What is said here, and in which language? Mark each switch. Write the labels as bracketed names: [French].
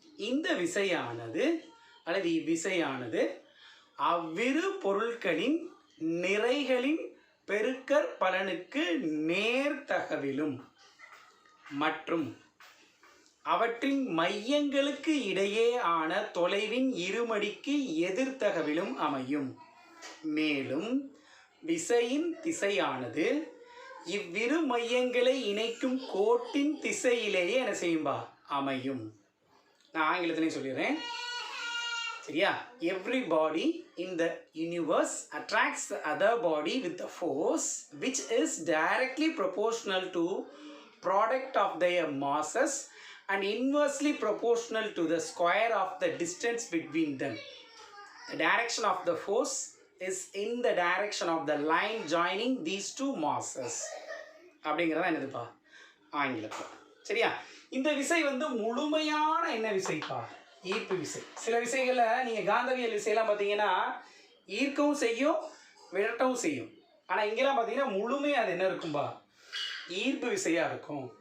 [Tamil] இந்த விசையானது அல்லது இவ்விசையானது அவ்விரு பொருட்களின் நிறைகளின் பெருக்கற் பலனுக்கு நேர்தகவிலும் மற்றும் அவற்றின் மையங்களுக்கு இடையே ஆன தொலைவின் இருமடிக்கு எதிர்த்தகவிலும் அமையும். மேலும் விசையின் திசையானது இவ்விரு மையங்களை இணைக்கும் கோட்டின் திசையிலேயே என்ன செய்யும்பா, அமையும். நான் ஆங்கிலத்திலையும் சொல்லிடுறேன், சரியா. [English] Every body in the universe attracts the other body with a force which is directly proportional to product of their masses and inversely proportional to the square of the distance between them. The direction of the force is in the direction of the line joining these two masses. [Tamil] அப்படிங்கிறதா என்னதுப்பா, ஆங்கிலத்தில். சரியா, இந்த விசை முழுமையான என்ன விசைப்பா, ஈர்ப்பு விசை. சில விசைகளில் நீங்கள் காந்தவியல் விசையெல்லாம் பார்த்தீங்கன்னா ஈர்க்கவும் செய்யும் விரட்டவும் செய்யும். ஆனால் இங்கெல்லாம் பார்த்தீங்கன்னா முழுமையாக அது என்ன இருக்கும்பா, ஈர்ப்பு விசையாக இருக்கும்.